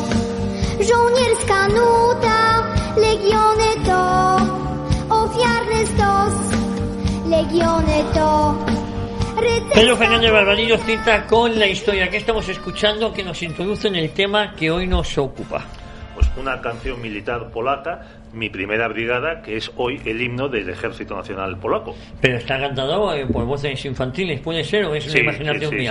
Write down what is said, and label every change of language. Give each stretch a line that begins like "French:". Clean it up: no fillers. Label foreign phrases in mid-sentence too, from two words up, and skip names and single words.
Polish: żołnierska nuta, legiony to ofiarny stos, legiony to
Spanish: Pedro Fernández Barbadillo cita con la historia que estamos escuchando que nos introduce en el tema que hoy nos ocupa. Pues una canción militar polaca, Mi primera brigada, que es hoy el himno del Ejército Nacional Polaco. Pero está cantado por voces infantiles, ¿puede ser? ¿O es una imaginación mía?